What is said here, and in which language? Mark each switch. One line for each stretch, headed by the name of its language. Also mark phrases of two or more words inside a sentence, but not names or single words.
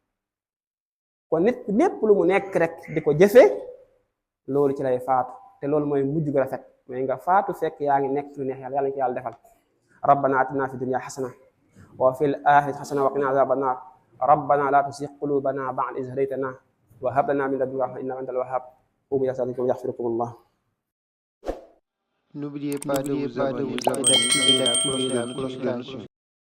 Wolof: kon nit lépp lu mu nekk rek di ko jëfe loolu ci lay faatu te loolu mooy mujj gu rafet mooy nga faatu fekk yaa ngi nekk lu neex yàlla yàlla ñu ko yàlla defal
Arabic: ربنا آتنا في الدنيا حسنة وفي الآخرة حسنة وقنا عذاب النار ربنا لا تزغ قلوبنا بعد إذ هديتنا وهب لنا من لدنك رحمة إنك أنت الوهاب قوموا إلى صلاتكم يغفركم الله.
French: N'oubliez pas de vous abonner et d'activer la cloche de notification.